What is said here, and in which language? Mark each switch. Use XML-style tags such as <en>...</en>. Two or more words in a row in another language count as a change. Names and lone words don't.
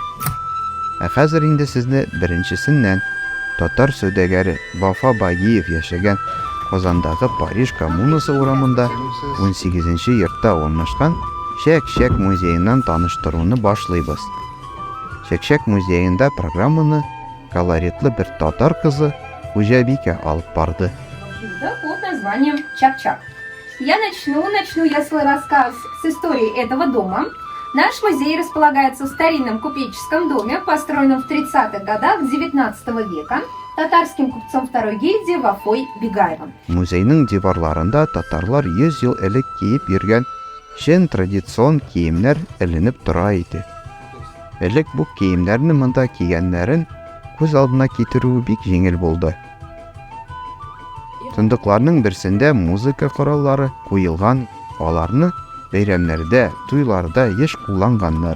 <tt>Хәзер инде сезне беренчесеннән татар сәүдәгәре Вафа Багиев яшәгән Казандагы Париж коммунасы урамында 18-нче йортта урнашкан Шәкшәк музееннан таныштыруны башлыйбыз. Шәкшәк музеенда программаны колоритлы бер татар кызы Хуҗабикә алып барды.</tt> <ru>Да, под названием Чак-Чак. Я начну я свой рассказ с истории этого дома. Наш музей располагается в старинном купеческом доме, построенном в 30-х годах XIX века татарским купцом второй гильдии Вафой Бигаевым.</ru> <tt>Музейның диварларында татарлар 100 ел элек киеп йөргән шен традицион киемнәр эленеп тора иде. Элек бу киемнәрне монда кигәннәрен күз алдына китерү бик җиңел булды. Сундыкларның берсендә музыка кораллары куелган, аларны бәйрәмнәрдә, туйларда еш кулланганнар.</tt>